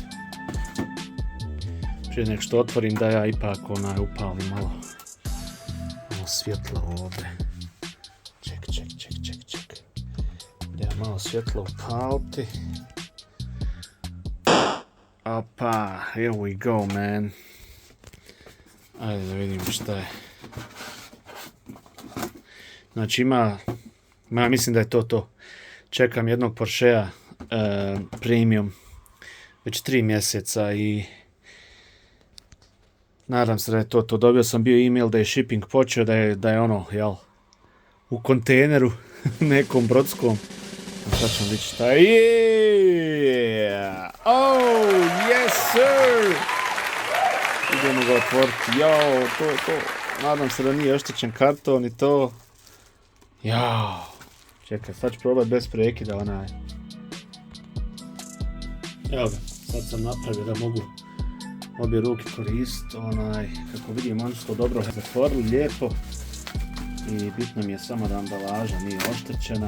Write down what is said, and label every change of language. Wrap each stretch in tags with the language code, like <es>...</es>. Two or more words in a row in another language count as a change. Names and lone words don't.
<bs>Prije nek što otvorim da ja ipak upalim malo svjetlo ovdje. Ček. Da ja malo svjetlo upaliti. Opa,</bs> <en>here we go, man.</en> <bs>Ajde da vidimo šta je. Znači mislim da je to. Čekam jednog Porschea Premium već 3 mjeseca i nadam se da je to. Dobio sam bio email da je shipping počeo, da je ono, jel, u kontejneru nekom brodskom. Sad ćemo vidjeti šta je.</bs> <en>Yeah! Oh, yes sir!</en> <bs>Idemo ga otvoriti. Jao, to. Nadam se da nije oštećen karton i to. Jao. Čekaj, sad ću probati bez prekida onaj. Evo ga, sad sam napravio da mogu obje ruke koristiti, kako vidim oni su to dobro zatvorili lijepo i bitno mi je samo da ambalaža nije oštećena.</bs>